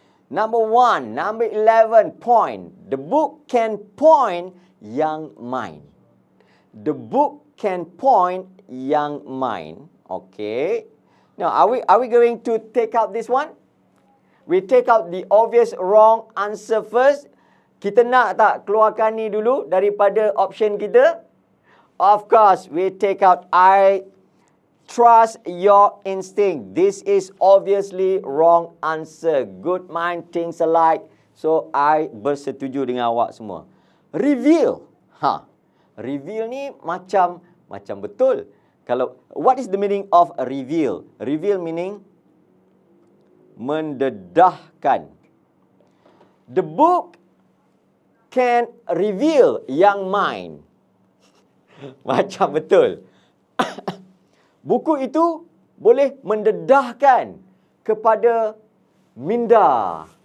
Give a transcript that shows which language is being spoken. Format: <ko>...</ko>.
<en>Number 11 point. The book can point young mind. The book can point young mind. Okay. Now, are we going to take out this one? We take out the obvious wrong answer first.</en> <ms>Kita nak tak keluarkan ni dulu daripada option kita?</ms> <en>Of course, we take out I trust your instinct. This is obviously wrong answer. Good mind thinks alike. So, I</en> <ms>bersetuju dengan awak semua. Reveal. Reveal ni macam betul. Kalau</ms> <en>what is the meaning of reveal? Reveal meaning mendedahkan. The book can reveal young mind.</en> <ms>Macam betul. Buku itu boleh mendedahkan kepada minda.</ms>